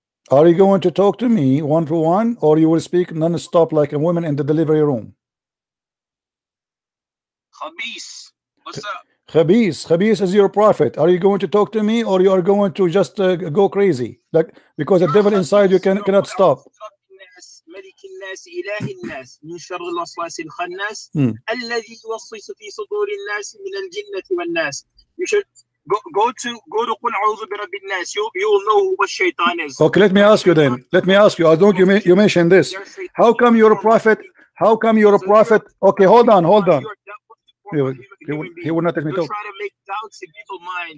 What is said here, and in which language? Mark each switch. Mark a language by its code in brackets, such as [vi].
[en] Are you going to talk to me one-to-one or you will speak non-stop like a woman in the delivery room? Khabis, what's up? Khabis is your prophet. Are you going to talk to me, or you are going to just go crazy? Like, because the devil inside you cannot stop. [ar] ملك الناس إله الناس من شر الوسواس الخناس الذي يوسوس في صدور الناس من الجنة والناس. [en] You should go to [ar] قل أعوذ برب الناس. [en] You will know what shaitan is. Okay, let me ask you then. Let me ask you. I don't. You mentioned this. How come you're a prophet? How come you're a prophet? Okay, hold on. He will not let me talk. Try to make doubts in people's minds.